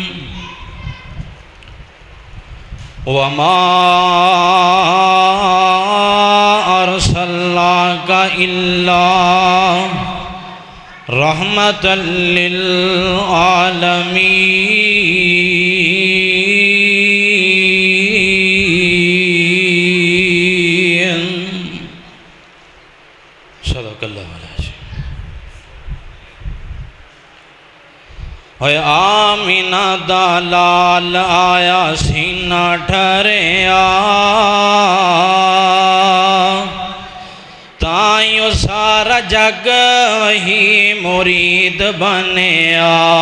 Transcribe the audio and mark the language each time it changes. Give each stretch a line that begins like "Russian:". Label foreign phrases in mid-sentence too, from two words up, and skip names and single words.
Arabic: وما أرسلناك إلا رحمة للعالمين. صدق الله العظيم.
Punjabi: आमिना दा लाल आया सीना ठरिया, ताइयों सारा जग वही मुरीद बनिया।